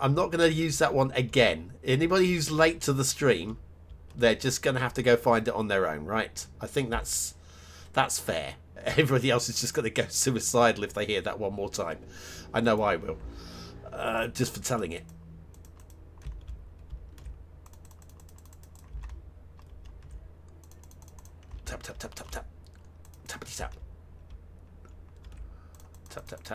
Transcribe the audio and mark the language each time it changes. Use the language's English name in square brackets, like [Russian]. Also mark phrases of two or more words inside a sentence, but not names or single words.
[English] I'm not going to use that one again. Anybody who's late to the stream, they're just going to have to go find it on their own, right? I think that's fair. Everybody else is just going to go suicidal if they hear that one more time. I know I will. Just for telling it. Tap, tap, tap, tap, tap. Tappity tap. Tap, tap, tap.